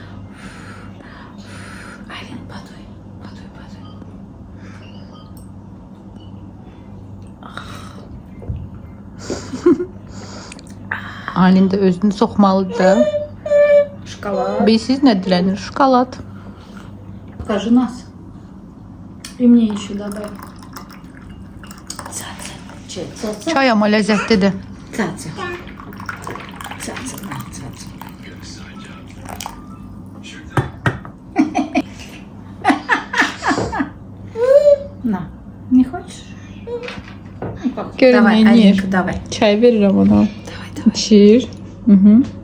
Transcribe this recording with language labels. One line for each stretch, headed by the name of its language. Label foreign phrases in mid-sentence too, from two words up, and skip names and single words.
Azerbaijani: Alim də özünü soxmalıdır.
Russian: Шоколад.
Azerbaijani: Bilsiz nə dilənir? Şokolad.
Russian: Покажи нас. И мне еще добавь. Цаца. Цаца.
Azerbaijani: Çay amma ləzzətlidir.
Russian: Цаца. Цаца. Цаца. На. Не хочешь? Давай, Алинка, давай.
Azerbaijani: Çay verirəm ona.
Russian: Давай, давай.
Azerbaijani: İçir. Hı.